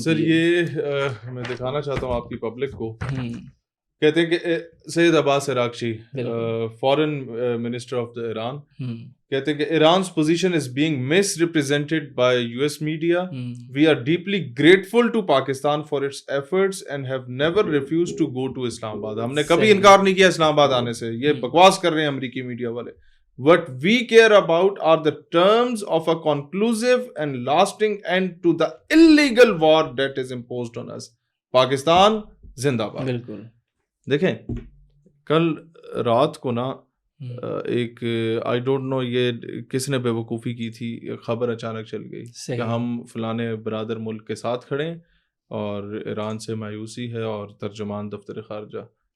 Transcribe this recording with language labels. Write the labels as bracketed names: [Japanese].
[Hindi] Sir ये मैं दिखाना चाहता हूँ आपकी पब्लिक को। कहते हैं कि Syed Abbas Araghchi, [English] foreign minister of the Iran, [Hindi] कहते हैं कि [English] Iran's position is being misrepresented by US media. We are deeply grateful to Pakistan for its efforts and have never refused to go to Islamabad. [Hindi] हमने कभी इनकार नहीं किया इस्लामाबाद आने से। ये बकवास कर रहे हैं अमेरिकी मीडिया वाले। [English] What we care about are the terms of a conclusive and lasting end to the illegal war that is imposed on us. [Hindi] Pakistan जिंदाबाद। बिल्कुल। देखें, कल रात को ना एक [English] I don't know [Hindi] ये किसने बेवकूफ़ी की थी, खबर अचानक चल गई कि हम फलाने बरादर मुल्क के साथ खड़े हैं और ईरान से मायूसी है और तर्जुमान दफ्तर खारजा।